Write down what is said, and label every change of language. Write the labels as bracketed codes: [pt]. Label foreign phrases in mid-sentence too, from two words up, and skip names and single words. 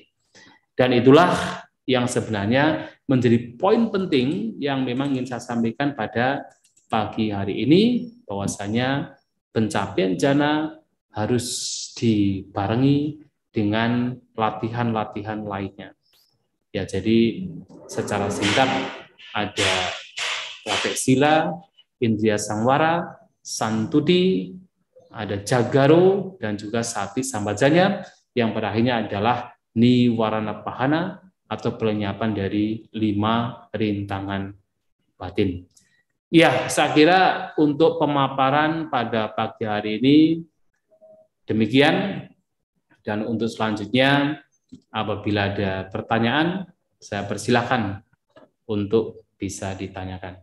[id] Dan itulah yang sebenarnya menjadi poin penting yang memang ingin saya sampaikan pada pagi hari ini, bahwasanya pencapaian jana harus dibarengi dengan latihan-latihan lainnya. Ya, jadi secara singkat ada latih sila, [pi] indriya samwara, [id] santuti, ada jagaro, dan juga [pi] sati sampajanya, [id] yang pada akhirnya adalah [pi] niwarana pahana [id] atau pelenyapan dari 5 rintangan batin. Ya, saya kira untuk pemaparan pada pagi hari ini demikian, dan untuk selanjutnya apabila ada pertanyaan, saya persilahkan untuk bisa ditanyakan.